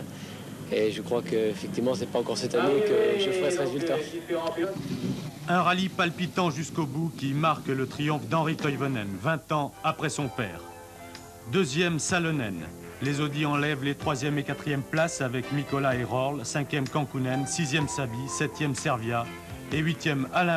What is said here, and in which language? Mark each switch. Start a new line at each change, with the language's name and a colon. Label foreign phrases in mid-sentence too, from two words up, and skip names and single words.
French: Et je crois qu'effectivement, c'est pas encore cette année que je ferai ce résultat. Un rallye palpitant jusqu'au bout qui marque le triomphe d'Henri Toivonen, 20 ans après son père. Deuxième, Salonen. Les Audi enlèvent les 3e et 4e places avec Mikola et Rohrl, 5e Kankkunen, 6e Saby, 7e Servia et 8e Alain.